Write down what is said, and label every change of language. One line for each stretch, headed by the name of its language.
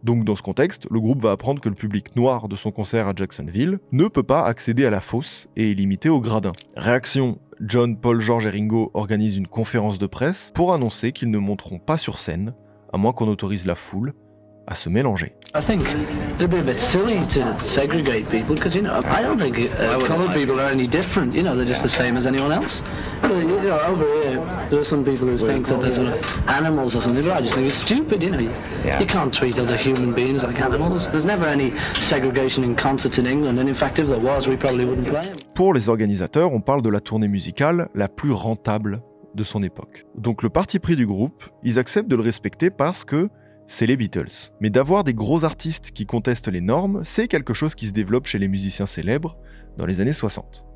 French: Donc dans ce contexte, le groupe va apprendre que le public noir de son concert à Jacksonville ne peut pas accéder à la fosse et est limité au gradin. Réaction, John, Paul, George et Ringo organisent une conférence de presse pour annoncer qu'ils ne monteront pas sur scène, à moins qu'on autorise la foule à se mélanger.
English: I think it'd be a bit silly to segregate people because, I don't think coloured people are any different. They're just the same as anyone else. But, over here, there are some people who think that they're sort of animals or something, but I just think it's stupid, You can't treat other human beings like animals. There's never any segregation in concerts in England, and in fact, if there was, we probably wouldn't play them.
French: Pour les organisateurs, on parle de la tournée musicale la plus rentable de son époque. Donc le parti pris du groupe, ils acceptent de le respecter parce que c'est les Beatles. Mais d'avoir des gros artistes qui contestent les normes, c'est quelque chose qui se développe chez les musiciens célèbres dans les années 60.